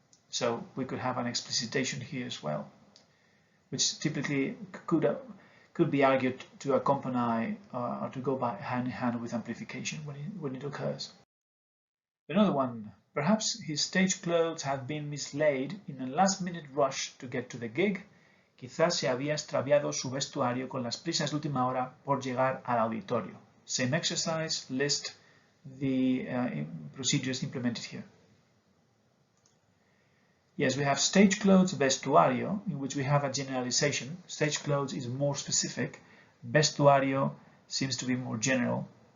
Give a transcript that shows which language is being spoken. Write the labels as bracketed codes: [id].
[en] So we could have an explicitation here as well, which typically could be argued to accompany or to go by hand in hand with amplification when it occurs. Another one, perhaps his stage clothes had been mislaid in a last-minute rush to get to the gig. [es] Quizás se había extraviado su vestuario con las prisas de última hora por llegar al auditorio. [en] Same exercise, list the procedures implemented here. Yes, we have stage clothes, vestuario, in which we have a generalization. Stage clothes is more specific. Vestuario seems to be more general.